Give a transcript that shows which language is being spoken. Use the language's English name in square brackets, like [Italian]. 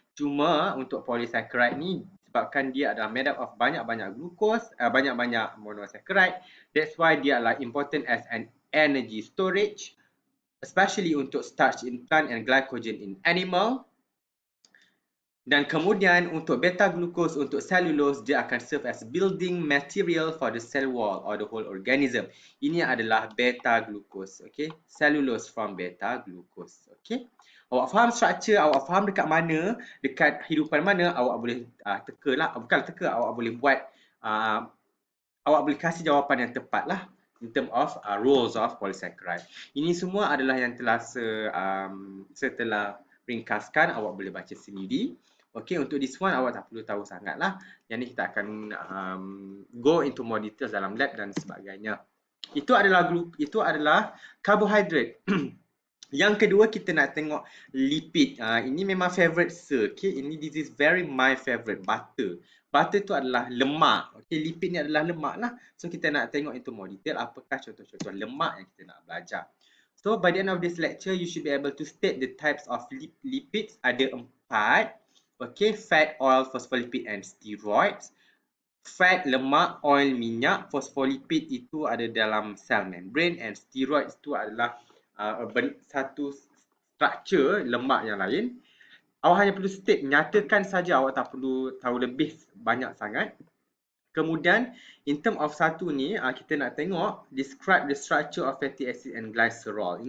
[Malay] Cuma untuk polysaccharide ni, sebabkan dia adalah [English] made up of banyak-banyak glucose, banyak-banyak monosaccharide, that's why dia adalah important as an energy storage, especially untuk starch in plant and glycogen in animal. [Malay] Dan kemudian untuk beta glucose, untuk cellulose, dia akan [English] serve as building material for the cell wall or the whole organism. [Malay] Ini adalah beta glucose, okay? [English] Cellulose from beta glucose, okay? [Malay] Awak faham structure, awak faham dekat mana, dekat hidupan mana, awak boleh teka lah. Bukan teka, awak boleh buat, awak boleh kasih jawapan yang tepat lah [English] in term of roles of polysaccharide. [Malay] Ini semua adalah yang telah saya telah ringkaskan, awak boleh baca sendiri. Okay, untuk this one awak tak perlu tahu sangat lah. Yang ni kita akan [English] go into more details [Malay] dalam lab dan sebagainya. Itu adalah carbohydrate. Yang kedua kita nak tengok lipid. Ini memang favorite sir. [English] Okay, this is very my favorite, butter. [Malay] Butter tu adalah lemak. Okay, lipid ni adalah lemak lah. So kita nak tengok [English] into more detail [Malay] apakah contoh-contoh lemak yang kita nak belajar. [English] So by the end of this lecture, you should be able to state the types of lipids. [Malay] Ada 4. [English] Okay, fat, oil, phospholipid and steroids. Fat, lemak, oil, minyak. [Malay] Phospholipid itu ada dalam cell membrane and steroids itu adalah satu structure lemak yang lain. Awak hanya perlu state, nyatakan saja, awak tak perlu tahu lebih banyak sangat. [English] Kemudian, in term of satu ni, [Malay] kita nak tengok [English] describe the structure of fatty acid and glycerol.